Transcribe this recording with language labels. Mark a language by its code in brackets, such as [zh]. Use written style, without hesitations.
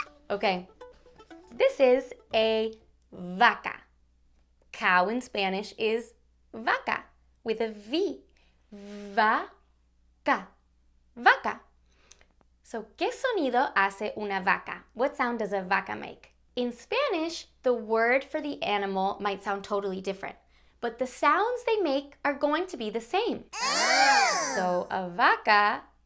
[en] Okay, this is a vaca. Cow in Spanish is vaca with a V. [es] Vaca. Vaca. So, ¿qué sonido hace una vaca? [en] What sound does a vaca make? In Spanish, the word for the animal might sound totally different, but the sounds they make are going to be the same. So, a vaca